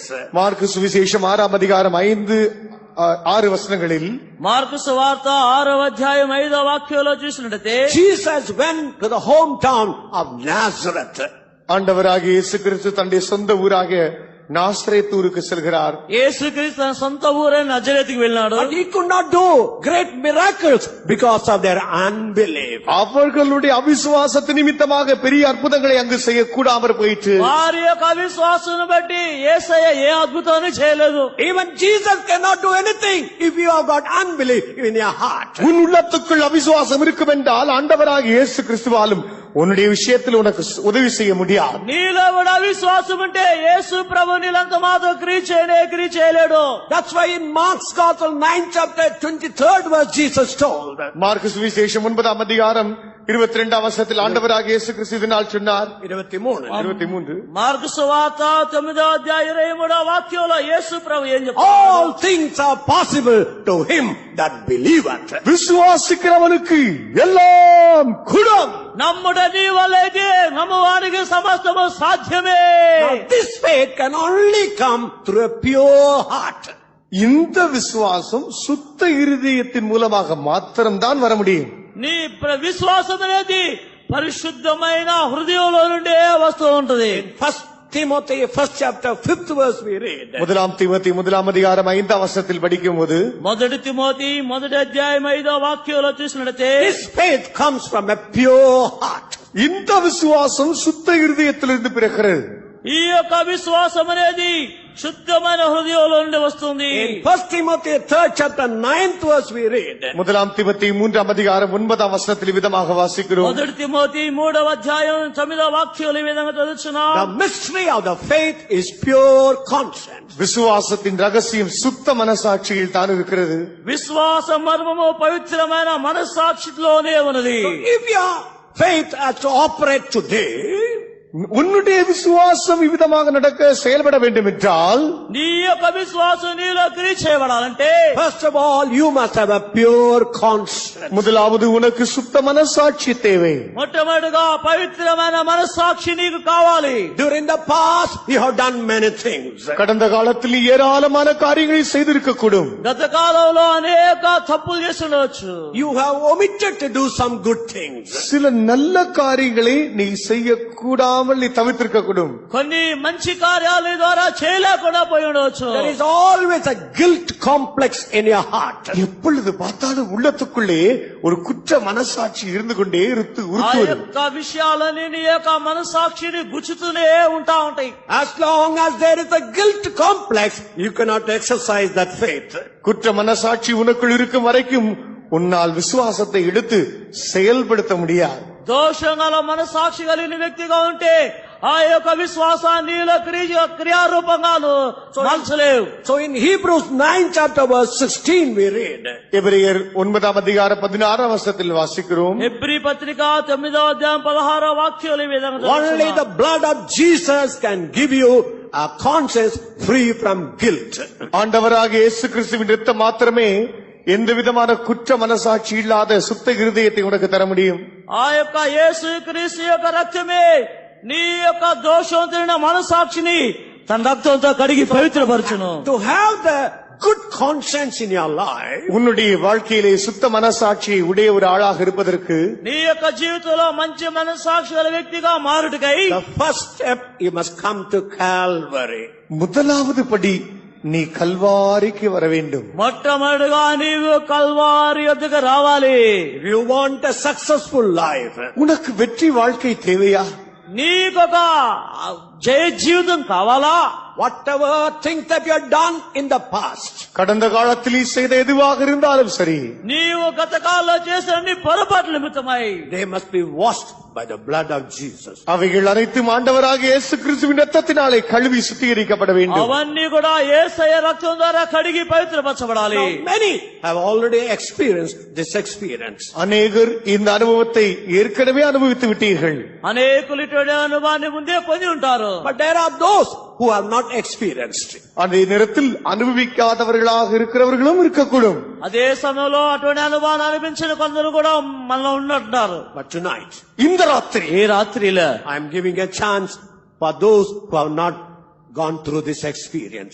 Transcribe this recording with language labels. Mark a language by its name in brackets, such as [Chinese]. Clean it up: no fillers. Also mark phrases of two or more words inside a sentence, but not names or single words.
[Tamil] மார்க்கு சுவிசேஷம் 6ஆம் அதிகாரம் 5-6 வசனங்களில் [Telugu] మార్కు సువార్త 6వ అధ్యాయం 5వ వాక్యంలో చూసినట్లయితే [English] Jesus went to the hometown of Nazareth. [Tamil] ஆண்டவராகிய இயேசு கிறிஸ்து தன்னுடைய சொந்த ஊராகிய நாசரேத் ஊருக்கு செல்கிறார். [Telugu] యేసుక్రీస్తు తన సొంత ఊరైన నజరేతుకు వెళ్ళినాడు. [English] But he could not do great miracles because of their unbelief. [Tamil] அவர்களுடைய அவிசுவாசத்து நிமித்தமாக பெரிய அற்புதங்களை அங்கு செய்யக்கூடாமற் போயிற்று. [Telugu] వారి యొక్క అవిశ్వాసాన్ని బట్టి యేసయ్య ఏ అద్భుతాన్ని చేయలేదు. [English] Even Jesus cannot do anything if you have got unbelief in your heart. [Tamil] உன் உள்ளத்துக்குள் அவிசுவாசம் இருக்கும் என்றால் ஆண்டவராகிய இயேசு கிறிஸ்துவாலும் உன்னுடைய விஷயத்தில் உனக்கு உதவி செய்ய முடியாது. [Telugu] నీలో కూడా అవిశ్వాసం ఉంటే యేసు ప్రభు నీలంత మాత్రం క్రియ చేయలేడు. [English] That's why in Mark's Gospel 9th chapter 23rd verse Jesus told. [Tamil] மார்க்கு சுவிசேஷம் 9ஆம் அதிகாரம் 22ஆம் வசனத்தில் ஆண்டவராகிய இயேசு கிறிஸ்து இதனால் சொன்னார். 23 [Telugu] మార్కు సువార్త 9వ అధ్యాయం 23వ వాక్యంలో యేసు ప్రభు ఏం చెప్తాడు? [English] All things are possible to him that believeth. [Tamil] விசுவாசிக்கிறவனுக்கு எல்லாம் கூடும். [Telugu] నమ్ముట నీ వల్లైతే నమ్మువానికి సమస్తము సాధ్యమే. [English] Now this faith can only come through a pure heart. [Tamil] இந்த விசுவாசம் சுத்த இருதயத்தின் மூலமாக மாத்திரம்தான் வர முடியும். [Telugu] నీ విశ్వాసం అనేది పరిశుద్ధమైన హృదయంలో నుండే వస్తూ ఉంటది. [English] 1 Timothy 1st chapter 5th verse we read. [Tamil] முதலாம் தீமோத்தேயு 1ஆம் அதிகாரம் 5ஆம் வசனத்தில் படிக்கும்போது [Telugu] మొదటి తిమోతి 1వ అధ్యాయం 5వ వాక్యంలో చూసినట్లయితే [English] This faith comes from a pure heart. [Tamil] இந்த விசுவாசம் சுத்த இருதயத்திலிருந்து பிறக்கிறது. [Telugu] ఈ యొక్క విశ్వాసం అనేది శుద్ధమైన హృదయంలో నుండి వస్తుంది. [English] In 1 Timothy 3rd chapter 9th verse we read. [Tamil] முதலாம் தீமோத்தேயு 3ஆம் அதிகாரம் 9ஆம் வசனத்தில் விதமாக வாசிக்கிறோம். [Telugu] మొదటి తిమోతి 3వ అధ్యాయం 9వ వాక్యంలో ఈ విధంగా చదువుచున్నాం. [English] The mystery of the faith is pure conscience. [Tamil] விசுவாசத்தின் ரகசியம் சுத்த மனசாட்சியில் தான் இருக்கிறது. [Telugu] విశ్వాస మర్మము పవిత్రమైన మనస్సాక్షిలోనే ఉన్నది. [English] If your faith has to operate today, [Tamil] உன்னுடைய விசுவாசம் இவ்விதமாக நடக்க செயல்பட வேண்டும் என்றால் [Telugu] నీ యొక్క విశ్వాసం నీలో క్రియ చేయబడాలంటే [English] first of all you must have a pure conscience. [Tamil] முதலாவது உனக்கு சுத்த மனசாட்சி தேவை. [Telugu] మొట్టమొదటిగా పవిత్రమైన మనస్సాక్షి నీకు కావాలి. [English] During the past you have done many things. [Tamil] கடந்த காலத்தில் ஏராளமான காரியங்களை செய்திருக்க கூடும். [Telugu] గత కాలంలో అనేక తప్పులు చేసి ఉండవచ్చు. [English] You have omitted to do some good things. [Tamil] சில நல்ல காரியங்களை நீ செய்யக்கூடாமல் நீ தவிர்த்திருக்க கூடும். [Telugu] కొన్ని మంచి కార్యాల ద్వారా చేయలేకుండా పోయి ఉండవచ్చు. [English] There is always a guilt complex in your heart. [Tamil] எப்பொழுது பார்த்தாலும் உள்ளத்துக்குள்ளே ஒரு குற்ற மனசாட்சி இருந்து கொண்டே [Telugu] ఆ [Tamil] உறுத்துவது. [Telugu] యొక్క విషయాలని నీ యొక్క మనస్సాక్షిని గుచ్చుతూనే ఉంటాయి. [English] As long as there is a guilt complex, you cannot exercise that faith. [Tamil] குற்ற மனசாட்சி உனக்குள் இருக்கும் வரைக்கும் உன்னால் விசுவாசத்தை எடுத்து செயல்படுத்த முடியாது. [Telugu] దోషంగల మనస్సాక్షి కలిగిన వ్యక్తిగా ఉంటే ఆ యొక్క విశ్వాసాన్ని క్రియారూపంగా మార్చలేవు. [English] So in Hebrews 9th chapter verse 16 we read. [Tamil] எபிரேயர் 9ஆம் அதிகாரம் 16ஆம் வசனத்தில் வாசிக்கிறோம். [Telugu] హెబ్రీ పత్రిక 9వ అధ్యాయం 16వ వాక్యంలో ఈ విధంగా [English] Only [Telugu] చదువుతున్నాం. [English] the blood of Jesus can give you a conscience free from guilt. [Tamil] ஆண்டவராகிய இயேசு கிறிஸ்துவின் இரத்தம் மாத்திரமே எந்த விதமான குற்ற மனசாட்சி இல்லாத சுத்த இருதயத்தை உனக்கு தர முடியும். [Telugu] ఆ యొక్క యేసు క్రీస్తు యొక్క రక్తమే నీ యొక్క దోషవంతమైన మనస్సాక్షిని తన రక్తంతో కడిగి పవిత్రపరచును. [English] To have the good conscience in your life, [Tamil] உன்னுடைய வாழ்க்கையிலே சுத்த மனசாட்சியை உடைய ஒரு ஆளாக இருப்பதற்கு [Telugu] నీ యొక్క జీవితంలో మంచి మనస్సాక్షి గల వ్యక్తిగా మారుటకై [English] the first step you must come to Calvary. [Tamil] முதலாவது படி நீ கல்வாரிக்கு வர வேண்டும். [Telugu] మొట్టమొదటిగా నీవు కల్వారి వద్దకు రావాలి. [English] If you want a successful life, [Tamil] உனக்கு வெற்றி வாழ்க்கை தேவையா? [Telugu] నీకొక జయ జీవితం కావాలా? [English] whatever things that you have done in the past, [Tamil] கடந்த காலத்தில் நீ செய்த எதுவாக இருந்தாலும் சரி, [Telugu] నీవు గత కాలంలో చేసిన అన్ని పొరపాట్ల నిమిత్తమై [English] they must be washed by the blood of Jesus. [Tamil] அவைகள் அனைத்தும் ஆண்டவராகிய இயேசு கிறிஸ்துவின் இரத்தத்தினாலே கழுவி சுத்திகரிக்கப்பட வேண்டும். [Telugu] అవన్నీ కూడా యేసయ్య రక్తం ద్వారా కడిగి పవిత్రపరచబడాలి. [English] Now, many have already experienced this experience. [Tamil] அநேகர் இந்த அனுபவத்தை ஏற்கனவே அனுபவித்து விட்டீர்கள். [Telugu] అనేకులు ఇటువంటి అనుభవాన్ని ముందే పొంది ఉంటారు. [English] But there are those who have not experienced it. [Tamil] அதே நேரத்தில் அனுபவிக்காதவர்களாக இருக்கிறவர்களும் இருக்கக்கூடும். [Telugu] అదే సమయంలో అటువంటి అనుభవాన్ని అనిపించిన కొందరు కూడా మనలో ఉన్నట్టున్నారు. [English] But tonight, [Tamil] இந்த ராத்திரி [Telugu] ఈ రాత్రిలో [English] I am giving a chance for those who have not gone through this experience.